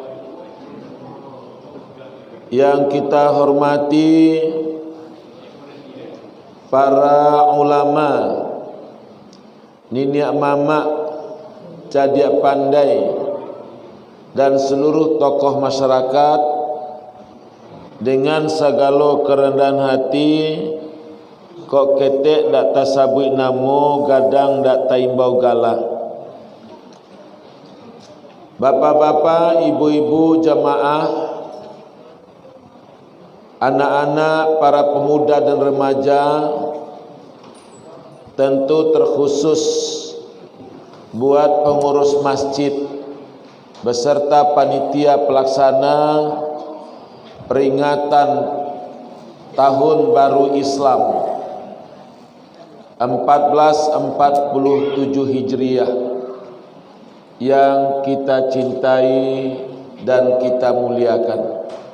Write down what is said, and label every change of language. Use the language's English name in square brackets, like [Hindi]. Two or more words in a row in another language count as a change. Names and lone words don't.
[Indonesian] yang kita hormati para ulama [Minangkabau] Niniak mamak, Cadiak Pandai, [Indonesian] dan seluruh tokoh masyarakat dengan segala kerendahan hati, [Minangkabau] kok ketek dak tasabui namo, gadang dak taimbau galak. [Indonesian] Bapak-bapak, ibu-ibu jamaah, anak-anak, para pemuda dan remaja, tentu terkhusus buat pengurus masjid beserta panitia pelaksana peringatan Tahun Baru Islam 1447 Hijriah yang kita cintai dan kita muliakan.